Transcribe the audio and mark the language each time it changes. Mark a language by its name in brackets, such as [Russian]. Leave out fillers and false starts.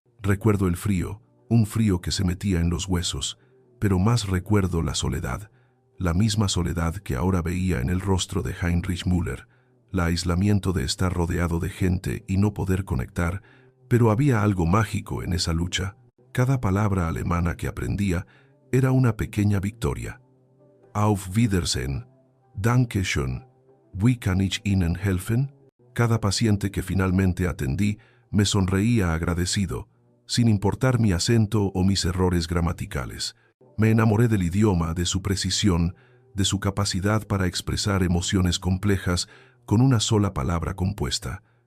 [Spanish] Recuerdo el frío, un frío que se metía en los huesos, pero más recuerdo la soledad, la misma soledad que ahora veía en el rostro de Heinrich Müller, el aislamiento de estar rodeado de gente y no poder conectar, pero había algo mágico en esa lucha. Cada palabra alemana que aprendía era una pequeña victoria. [German] Auf Wiedersehen, Danke schön, wie kann ich Ihnen helfen? [Spanish] Cada paciente que finalmente atendí me sonreía agradecido, sin importar mi acento o mis errores gramaticales. Me enamoré del idioma, de su precisión, de su capacidad para expresar emociones complejas con una sola palabra compuesta.